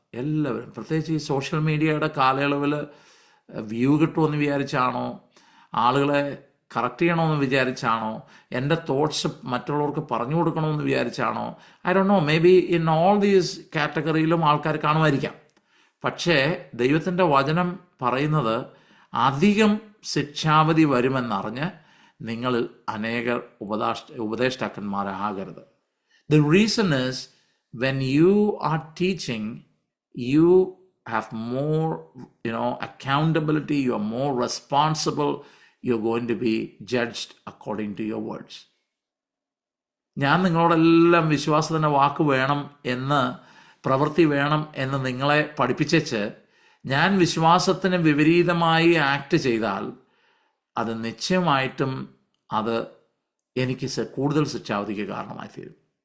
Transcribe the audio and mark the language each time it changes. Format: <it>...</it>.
<ml>എല്ലാവരും, പ്രത്യേകിച്ച് ഈ സോഷ്യൽ മീഡിയയുടെ കാലയളവിൽ വ്യൂ കിട്ടുമെന്ന് വിചാരിച്ചാണോ, ആളുകളെ കറക്റ്റ് ചെയ്യണമെന്ന് വിചാരിച്ചാണോ, എൻ്റെ തോട്ട്സ് മറ്റുള്ളവർക്ക് പറഞ്ഞു കൊടുക്കണമെന്ന് വിചാരിച്ചാണോ,</ml> <en>I don't know, maybe in all these</en> <ml>കാറ്റഗറിയിലും ആൾക്കാർ കാണുമായിരിക്കാം. പക്ഷേ ദൈവത്തിൻ്റെ വചനം പറയുന്നത് അധികം ശിക്ഷാവധി വരുമെന്നറിഞ്ഞ് നിങ്ങളിൽ അനേകർ ഉപദേഷ്ടാക്കന്മാരാകരുത്.</ml> <en>The reason is, when you are teaching, you have more accountability, you are more responsible, you're going to be judged according to your words.</en> <ml>ഞാൻ നിങ്ങളോടെല്ലാം വിശ്വാസത്തിൻ്റെ വാക്ക് വേണം എന്ന്, പ്രവൃത്തി വേണം എന്ന് നിങ്ങളെ പഠിപ്പിച്ചേച്ച് ഞാൻ വിശ്വാസത്തിന് വിപരീതമായി ആക്ട് ചെയ്താൽ അത് നിശ്ചയമായിട്ടും അത് എനിക്ക് കൂടുതൽ ശിക്ഷാവധിക്ക് കാരണമായി തീരും.</ml>